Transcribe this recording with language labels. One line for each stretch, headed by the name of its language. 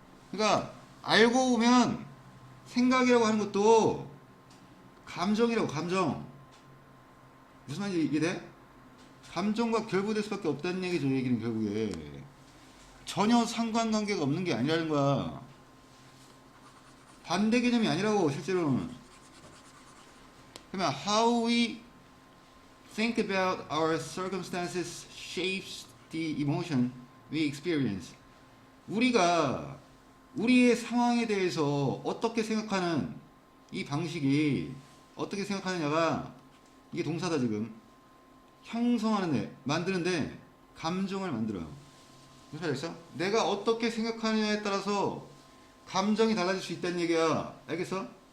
Korean: 그러니까 알고 보면 생각이라고 하는 것도 감정이라고. 감정. 무슨 말인지 이해돼? 감정과 결부될 수밖에 없다는 얘기죠. 얘기는 결국에 전혀 상관관계가 없는 게 아니라는 거야. 반대 개념이 아니라고 실제로는. 그러면
English: how we think about our circumstances shapes the emotion we experience.
Korean: 우리가 우리의 상황에 대해서 어떻게 생각하는 이 방식이, 어떻게 생각하느냐가, 이게 동사다 지금. 형성하는데, 만드는데 감정을 만들어요. 무슨 말이겠어? 내가 어떻게 생각하느냐에 따라서 감정이 달라질 수 있다는 얘기야. 알겠어?